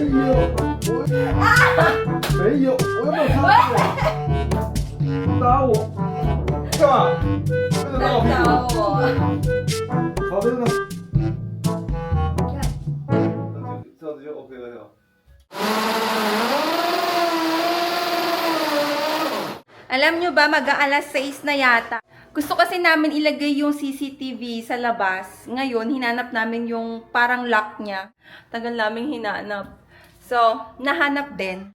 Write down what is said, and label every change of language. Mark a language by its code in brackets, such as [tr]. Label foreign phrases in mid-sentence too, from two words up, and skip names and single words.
[zh] 没有，没有，我又没有插嘴。打我，干嘛？为什么打我屁股？好，真的。这样子就 OK 了哟。 [tl] Alam nyo ba, mag-aalas 6 na yata. Gusto kasi namin ilagay yung CCTV sa labas. Ngayon, hinanap namin yung parang lock niya. Tagal namin hinanap. So, nahanap din.